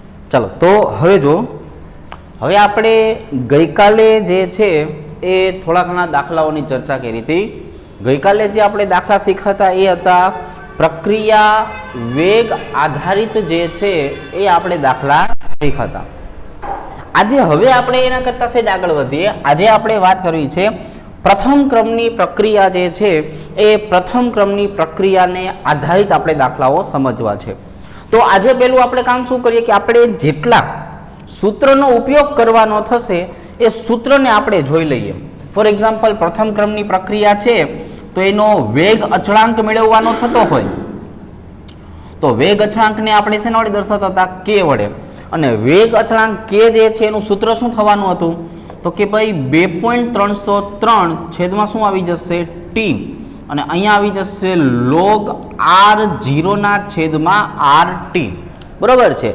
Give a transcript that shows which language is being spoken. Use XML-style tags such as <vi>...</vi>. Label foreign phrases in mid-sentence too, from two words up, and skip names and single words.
<gu>ચલો તો હવે જો હવે આપણે ગઈકાલે જે છે એ થોડા ઘણા દાખલાઓની ચર્ચા કરી થી। ગઈકાલે જે આપણે દાખલા શીખ્યા એ હતા પ્રક્રિયા વેગ આધારિત જે છે એ આપણે દાખલા શીખ્યા। આજ હવે આપણે એના કરતા સેજ આગળ વધીએ। આજ આપણે વાત કરવી છે પ્રથમ ક્રમની પ્રક્રિયા જે છે એ પ્રથમ ક્રમની પ્રક્રિયાને આધારિત આપણે દાખલાઓ સમજવા છે। તો આજ પહેલું આપણે કામ શું કરીએ કે આપણે જેટલા સૂત્રનો ઉપયોગ કરવાનો થશે એ સૂત્રને આપણે જોઈ લઈએ।</gu> <en>for example</en> <gu>પ્રથમ ક્રમની પ્રક્રિયા છે તો એનો વેગ અચળાંક મેળવવાનો થતો હોય તો વેગ અચળાંકને આપણે શેના વડે દર્શાવતા હતા કે વડે અને વેગ અચળાંક કે જે છે એનું સૂત્ર શું થવાનું હતું તો કે ભાઈ 2.303 છેદમાં શું આવી જશે ટી અને અહીંયા આવી જશે log r0 ના છેદમાં rt બરોબર છે।</gu>